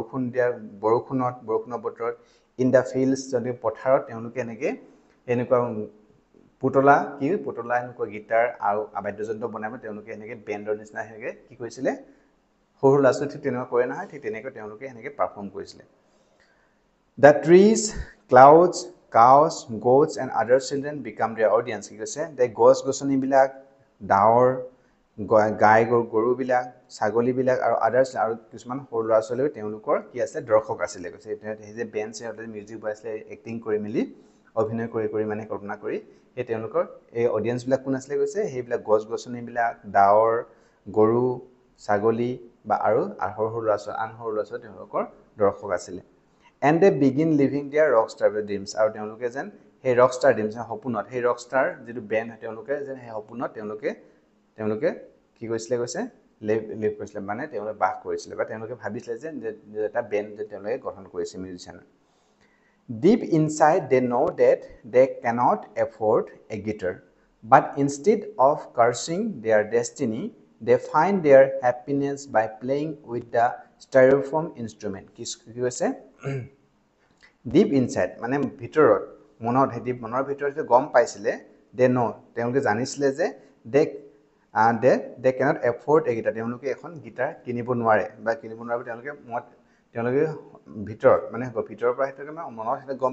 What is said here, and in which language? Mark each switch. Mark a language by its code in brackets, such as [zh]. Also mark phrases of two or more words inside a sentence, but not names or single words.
[as] বৰষুণৰ বতৰত [en] in the fields [as] যদি পথাৰত তেওঁলোকে এনেকুৱা পুতলা এনেকুৱা গিটাৰ আৰু বাদ্যযন্ত্ৰ বনাই তেওঁলোকে এনেকৈ বেণ্ডৰ নিচিনা সেনেকৈ কি কৰিছিলে সৰু ল'ৰা ছোৱালী ঠিক তেনেকুৱা কৰে নহয় ঠিক তেনেকৈ তেওঁলোকে সেনেকৈ পাৰফৰ্ম কৰিছিলে [en] The trees, clouds, cows, goats, and other children become their audience. [as] কি কৈছে যে গছ-গছনিবিলাক ডাৱৰ গাই গৰুবিলাক ছাগলীবিলাক আৰু আদাৰ্ছ আৰু কিছুমান সৰু ল'ৰা ছোৱালীও তেওঁলোকৰ কি আছে দৰ্শক আছিলে কৈছে সেই যে বেণ্ড সিহঁতে মিউজিক বনাইছিলে এক্টিং কৰি মেলি অভিনয় কৰি মানে কল্পনা কৰি সেই তেওঁলোকৰ এই অডিয়েঞ্চবিলাক কোন আছিলে কৈছে সেইবিলাক গছ-গছনিবিলাক ডাৱৰ গৰু ছাগলী বা আৰু সৰু সৰু ল'ৰা ছোৱালী তেওঁলোকৰ দৰ্শক [en] আছিলে and they begin living their rockstar dreams [as] আৰু তেওঁলোকে যেন সেই [en] rockstar dreams [as] সপোনত সেই [en] rockstar যিটো [as] বেণ্ড তেওঁলোকে যেন সেই সপোনত তেওঁলোকে কি কৈছিলে কৈছে লিভ কৰিছিলে মানে তেওঁলোকে বাস কৰিছিলে বা তেওঁলোকে ভাবিছিলে যে এটা বেণ্ড যে তেওঁলোকে গঠন কৰিছে মিউজিচিয়ান [en] deep inside they know that they cannot afford a guitar but instead of cursing their destiny they find their happiness by playing with the styrofoam instrument [as] কি কৈছে [en] deep inside [as] মানে ভিতৰত মনৰ ভিতৰত গম পাইছিলে [en] they know [as] তেওঁলোকে জানিছিলে যে [en] they cannot afford a guitar [as] তেওঁলোকে এখন গিটাৰ কিনিব নোৱাৰে বা তেওঁলোকে ভিতৰত মানে ভিতৰৰ পৰা সেইটো মনত সেইটো গম